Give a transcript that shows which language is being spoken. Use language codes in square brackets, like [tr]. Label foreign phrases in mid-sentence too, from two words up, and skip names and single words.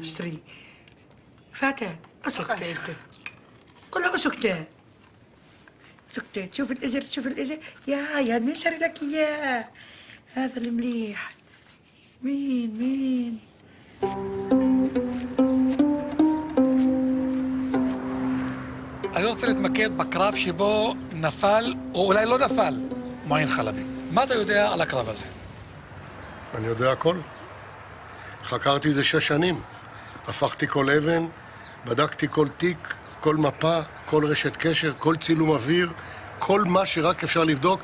[ar] اشتري. فاتن اسكتي انت. قل اسكتي. شوف الإزر. يا مين شري لك إياه؟ هذا المليح. مين؟ [he] אני רוצה להתמקד בקרב שבו נפל, או אולי לא נפל, מועין חלבי. מה אתה יודע על הקרב הזה? אני יודע הכל. חקרתי את זה 6 שנים. הפכתי כל אבן, בדקתי כל תיק, כל מפה, כל רשת קשר, כל צילום אוויר, כל מה שרק אפשר לבדוק.